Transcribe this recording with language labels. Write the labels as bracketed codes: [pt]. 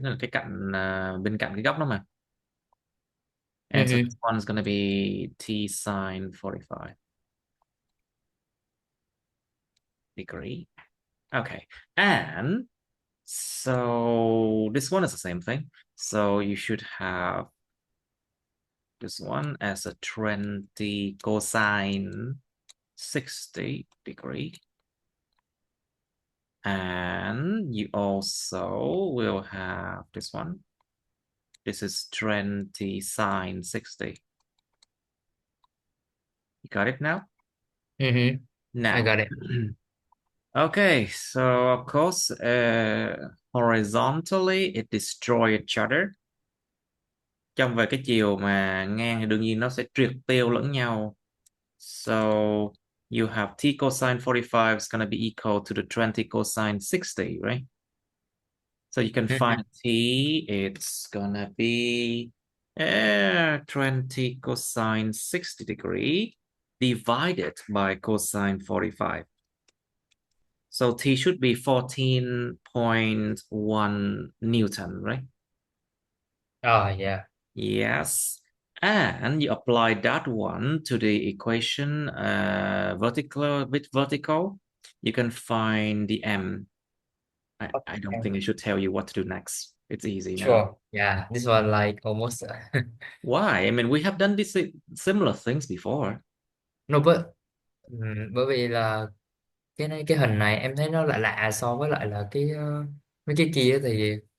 [vi] Nên là cái cạnh bên cạnh cái góc đó mà. [en] And so this Mm-hmm. one is going to be T sine 45 degree. Okay. And so this one is the same thing. So you should have this one as a 20 cosine 60 degree. And you also will have this one. This is 20 sine 60. You got it now? Mm-hmm. I Now. got it. Okay, so of course, horizontally it destroy each other. [vi] Trong về cái chiều mà ngang thì đương nhiên nó sẽ triệt tiêu lẫn nhau. [en] So you have t cosine 45 is going to be equal to the 20 cosine 60, right? So you can Mm-hmm. find t, it's gonna be 20 cosine 60 degree divided by cosine 45. So T should be 14.1 Newton, right? Oh, yeah. Yes. And you apply that one to the equation vertical with vertical, you can find the M. I don't Okay. think I should tell you what to do next. It's easy now. Sure. Yeah. This one like almost. Why? I mean, we have done these similar things before. No, but [vi] bởi vì là cái hình này em thấy nó lạ lạ so với lại là mấy cái kia thì